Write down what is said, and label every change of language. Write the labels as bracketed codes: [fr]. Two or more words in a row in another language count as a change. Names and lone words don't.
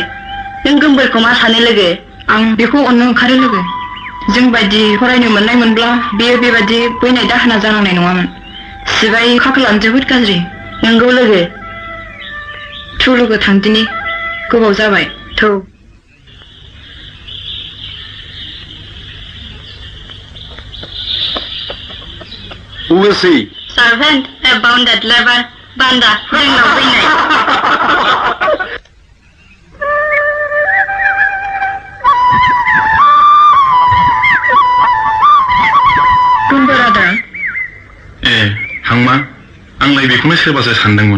[brx] नों गोमबोरखौ मा सानो लोगो? आं बेखौ अननो ओंखारो लोगो। जों बायदि फरायनो मोननाय मोनब्ला बेयो बेबायदि बैनाय दाहोना जानांनाय नङामोन। सिबाय खाफालानो जोबोद गाज्रि। नंगौ लोगो। थौ लोगो थांदिनि, गोबाव जाबाय। थौ। [en] Who is he? Servant, a bounded lover, banda, [brx] जोंनाव फैनाय। गोमबोर आदा। हांमा, आंलाय बेखौनो सोरबासो सानदोंमोन।